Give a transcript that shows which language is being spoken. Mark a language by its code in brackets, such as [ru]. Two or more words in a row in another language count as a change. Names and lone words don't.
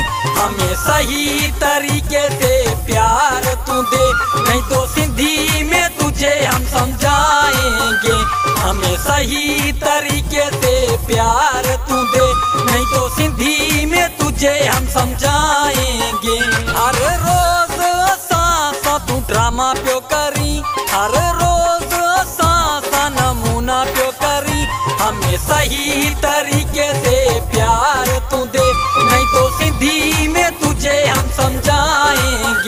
[hi] हमें सही तरीके से प्यार तू दे, नहीं तो सिंधी में तुझे हम समझाएंगे। हमें सही तरीके से प्यार तू दे, नहीं तो सिंधी में तुझे हम समझाएंगे। [sd] हर रोज असां तू ड्रामा पियो करी, हर रोज असां नमूना पियो करी। [hi] हमें सही तरीके से प्यार तू दे, नहीं तो सिंधी में तुझे हम समझाएंगे।